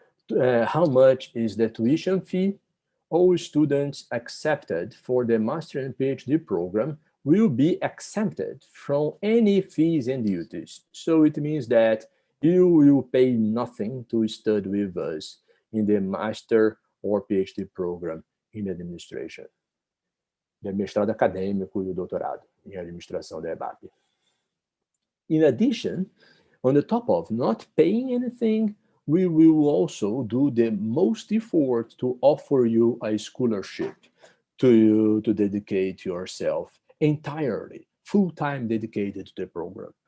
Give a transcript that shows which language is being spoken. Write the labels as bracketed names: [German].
[English] How much is the tuition fee? All students accepted for the Master and PhD program will be exempted from any fees and duties. So it means that you will pay nothing to study with us in the Master or PhD program in administration. [Portuguese] De mestrado acadêmico e o doutorado em administração da EBAPE. [English] In addition, on the top of not paying anything, we will also do the most effort to offer you a scholarship to dedicate yourself entirely, full-time dedicated to the program.